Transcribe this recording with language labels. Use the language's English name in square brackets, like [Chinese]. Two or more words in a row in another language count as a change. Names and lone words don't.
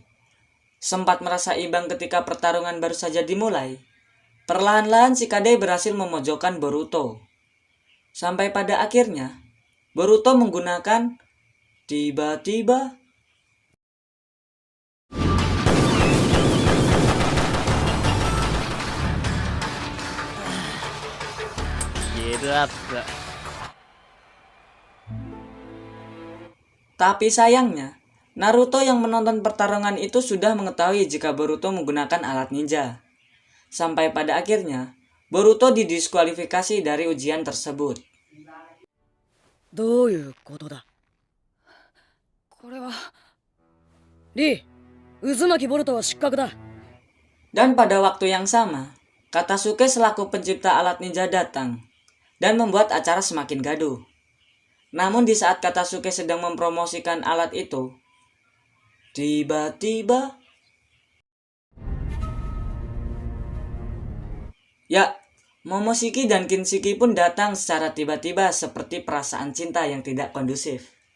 [Indonesian] Sempat merasa imbang ketika pertarungan baru saja dimulai. Perlahan-lahan Shikadai berhasil memojokkan Boruto. Sampai pada akhirnya, Boruto menggunakan tiba-tiba [English] give up. [Indonesian] Tapi sayangnya, Naruto yang menonton pertarungan itu sudah mengetahui jika Boruto menggunakan alat ninja. Sampai pada akhirnya, Boruto didiskualifikasi dari ujian tersebut. [Japanese] どういうことだこれはリー、渦巻きボルトは失格だ。 [Indonesian] Dan pada waktu yang sama, Katasuke selaku pencipta alat ninja datang dan membuat acara semakin gaduh. Namun di saat Katasuke sedang mempromosikan alat itu, tiba-tiba ya, Momoshiki dan Kinshiki pun datang secara tiba-tiba seperti perasaan cinta yang tidak kondusif.